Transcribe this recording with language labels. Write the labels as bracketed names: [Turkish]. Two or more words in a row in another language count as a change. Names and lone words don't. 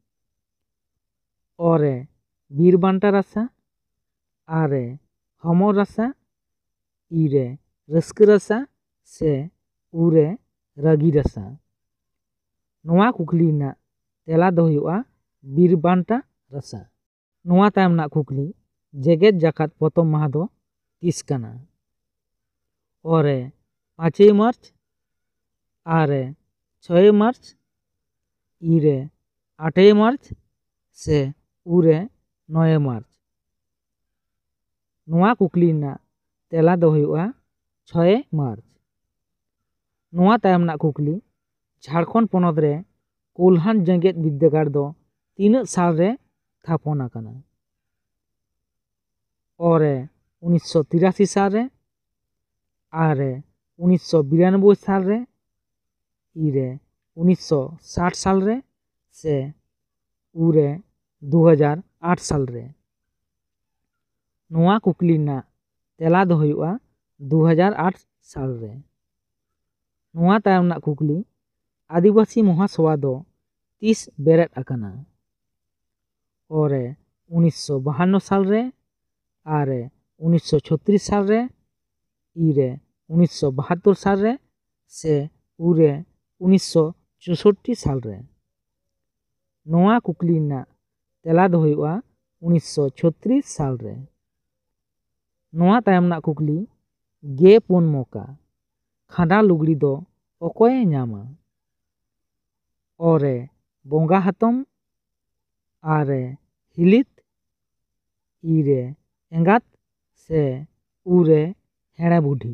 [Santali] ᱚ ᱨᱮ ᱵᱤᱨ ᱵᱟᱱᱴᱟ ᱨᱟᱥᱟ, ᱟ ᱨᱮ ᱦᱚᱢᱚᱨ ᱨᱟᱥᱟ, ই রে ᱨᱟᱹᱥᱠᱟᱹ ᱨᱟᱥᱟ ᱥᱮ ᱩ ᱨᱮ ᱨᱟᱹᱜᱤ ᱨᱟᱥᱟ? ᱱᱚᱣᱟ ᱠᱩᱠᱞᱤ ᱨᱮᱱᱟᱜ ᱛᱮᱞᱟ ᱫᱚ ᱦᱩᱭᱩᱜᱼᱟ ᱵᱤᱨ ᱵᱟᱱᱴᱟ ᱨᱟᱥᱟ। ᱱᱚᱣᱟ ᱛᱟᱭᱚᱢ ᱨᱮᱱᱟᱜ ᱠᱩᱠᱞᱤ, ᱡᱮᱜᱮᱫ ᱡᱟᱠᱟᱛ ᱯᱚᱛᱚᱵ ᱢᱟᱦᱟ ᱫᱚ ᱛᱤᱥ ᱠᱟᱱᱟ? ᱚ ᱨᱮ 5ই মার্চ, ᱟ ᱨᱮ 6ই মার্চ, ই রে 8ই মার্চ সে উ রে 9ই মার্চ? ᱱᱚᱣᱟ ᱠᱩᱠᱞᱤ ᱨᱮᱱᱟᱜ ᱛᱮᱞᱟ ᱫᱚ ᱦᱩᱭᱩᱜᱼᱟ 6ই মার্চ। ᱱᱚᱣᱟ ᱛᱟᱭᱚᱢ ᱨᱮᱱᱟᱜ ᱠᱩᱠᱞᱤ, ঝাড়খᱚᱸᱰ ᱯᱚᱱᱚᱛ ᱨᱮ ᱠᱳᱞᱦᱟᱱ ᱡᱮᱜᱮᱫ ᱵᱤᱨᱫᱟᱹᱜᱟᱲ ᱫᱚ ᱛᱤᱱᱟᱹᱜ ᱥᱟᱞ ᱨᱮ ᱛᱷᱟᱯᱚᱱ ᱟᱠᱟᱱᱟ? ᱚ ᱨᱮ 1983 ᱥᱟᱞ ᱨᱮ, ᱟ ᱨᱮ 1992 ᱥᱟᱞ ᱨᱮ, ই রে 1960 সাল রে সে উ রে 2008 সাল রে? ᱱᱚᱣᱟ ᱠᱩᱠᱞᱤ ᱨᱮᱱᱟᱜ ᱛᱮᱞᱟ ᱫᱚ ᱦᱩᱭᱩᱜᱼᱟ 2008 ᱥᱟᱞ ᱨᱮ। ᱱᱚᱣᱟ ᱛᱟᱭᱚᱢ ᱨᱮᱱᱟᱜ ᱠᱩᱠᱞᱤ, ᱟᱹᱫᱤᱵᱟᱹᱥᱤ ᱢᱚᱦᱟᱥᱚᱵᱷᱟ ᱫᱚ ᱛᱤᱥ ᱵᱮᱨᱮᱫ ᱟᱠᱟᱱᱟ? ᱚ ᱨᱮ 1952 ᱥᱟᱞ ᱨᱮ, ᱟ ᱨᱮ 1936 ᱥᱟᱞ ᱨᱮ, ই রে 1972 সাল রে সে উ রে 1964 সাল রে? ᱱᱚᱣᱟ ᱠᱩᱠᱞᱤ ᱨᱮᱱᱟᱜ ᱛᱮᱞᱟ ᱫᱚ ᱦᱩᱭᱩᱜᱼᱟ 1936 ᱥᱟᱞ ᱨᱮ। ᱱᱚᱣᱟ ᱛᱟᱭᱚᱢ ᱨᱮᱱᱟᱜ ᱠᱩᱠᱞᱤ, 4 ᱢᱚᱠᱟ ᱠᱷᱟᱸᱰᱟ ᱞᱩᱜᱽᱲᱤ ᱫᱚ ᱚᱠᱚᱭᱮ ᱧᱟᱢᱟ? ᱚ ᱨᱮ ᱵᱚᱸᱜᱟ ᱦᱟᱛᱚᱢ, ᱟ ᱨᱮ ᱦᱤᱞᱤᱛ, ই রে ᱮᱸᱜᱟᱛ ᱥᱮ ᱩ ᱨᱮ ᱦᱮᱲᱮ ᱵᱩᱰᱷᱤ?